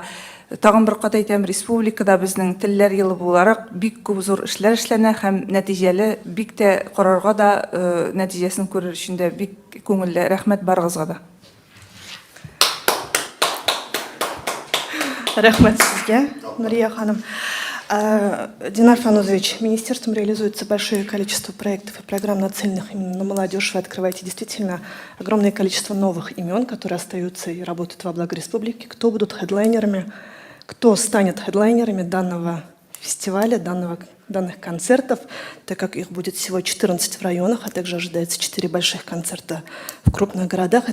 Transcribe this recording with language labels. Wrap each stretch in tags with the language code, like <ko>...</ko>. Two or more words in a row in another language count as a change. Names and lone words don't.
<tt>Тагын бер кат әйтәм, республикада безнең телләр елы буларак бик күп зур эшләр эшләнә һәм нәтиҗәле, бик тә карарга да, нәтиҗәсен күрер өчен дә бик күңелле. Рәхмәт барыгызга да. Рәхмәт сезгә, Нурия ханым.</tt> <ru>Динар Фанузович, министерством реализуется большое количество проектов и программ, нацеленных именно на молодежь. Вы открываете действительно огромное количество новых имен, которые остаются и работают во благо республики. Кто будут хедлайнерами, кто станет хедлайнерами данного фестиваля, данных концертов, так как их будет всего 14 в районах, а также ожидается 4 больших концерта в крупных городах.</ru>